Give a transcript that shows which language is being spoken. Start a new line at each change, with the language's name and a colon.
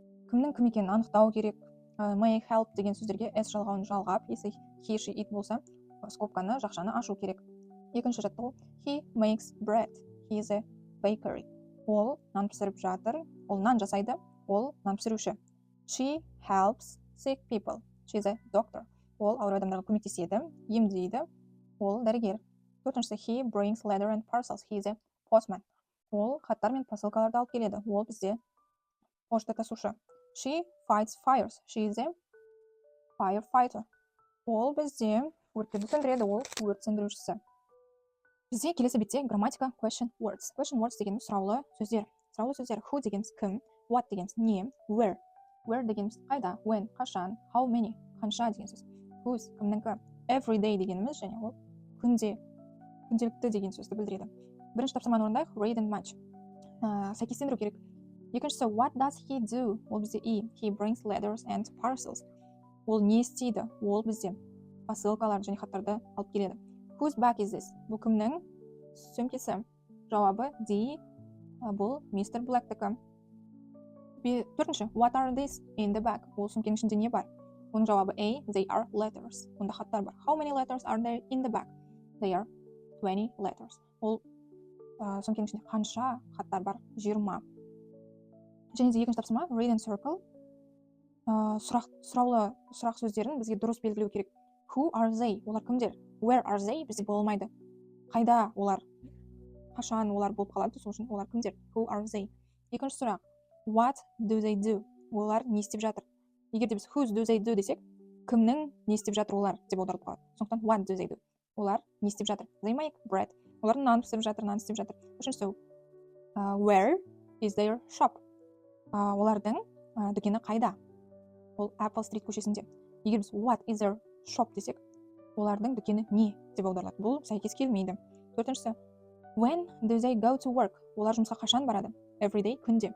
Kazakh: Кімнің кім екенін анықтау керек. May help деген сөздерге s жалғауын жалғап,
Russian: если
Kazakh: he, she, it болса, скобканы, жақшаны ашу керек.
English: Екінші жаттығу. He makes bread. He is a bakery.
Kazakh: Ол нан пісіріп жатыр. Ол нан жасайды. Ол нан пісіруші.
English: She helps sick people. She is a doctor.
Kazakh: Ол ауру адамдарға көмектеседі, емдейді. Ол дәрігер.
English: Төртіншісі, he brings letter and parcels. He is a postman.
Kazakh: Ол хаттар мен посылкаларды алып келеді. Ол бізде пошта тасушы.
English: She fights fires. She is a firefighter.
Kazakh: Ол бізде өрттерді сөндіреді. Ол өрт сөндірушісі. Бізде келесі бетте грамматика question words. Question words дегеніміз сұраулы сөздер. Сұраулы сөздер. Who дегеніміз кім, what дегеніміз не, where дегеніміз қайда, when, қашан, how many, қанша деген сөз. Whose, кімніңкі, every day дегеніміз және ол күнделікті деген сөзді білдіреді. Бірінші тапсырманы орындайық,
English: read and match.
Kazakh: Сәйкестендіру керек.
English: Екіншісі, what does he do? Ол бізде he brings letters and parcels.
Kazakh: Ол не істейді? Ол бізде посылкаларды және хаттарды алып келеді.
English: Whose bag is this?
Kazakh: Бұл кімнің сөмкесі? Жауабы D. Бұл мистер Блэктікі.
English: Төртінші, what are these in the bag?
Kazakh: Ол сөмкенің ішінде не бар? Оның жауабы A.
English: They are letters.
Kazakh: Онда хаттар бар.
English: How many letters are there in the bag? They are 20 letters.
Kazakh: Ол сөмкенің ішінде қанша хаттар бар? 20. Және де екінші тапсырма,
English: read and circle.
Kazakh: Сұрақ сөздерін бізге дұрыс белгілеу керек.
English: Who are they?
Kazakh: Олар кімдер?
English: Where are they?
Kazakh: Бізде болмайды. Қайда олар? Қашан олар болып қалады? Сол үшін олар кімдер?
English: Who are they?
Kazakh: Екінші сұрақ.
English: What do they do?
Kazakh: Олар не істеп жатыр? Егер де біз
English: whose do they do
Kazakh: десек, кімнің не істеп жатыр олар деп аударылып қалады.
English: Сондықтан what do they do?
Kazakh: Олар не істеп жатыр?
English: They make bread.
Kazakh: Олар нан пісіріп жатыр, нан істеп жатыр.
English: Үшіншісі, where is their shop?
Kazakh: Олардың дүкені қайда? Ол Apple Street көшесінде. Егер біз what is their shop десек, олардың дүкені не деп аударылады. Бұл сәйкес келмейді. Төртіншісі,
English: when do they go to work?
Kazakh: Олар жұмысқа қашан барады?
English: Every day,
Kazakh: күнде.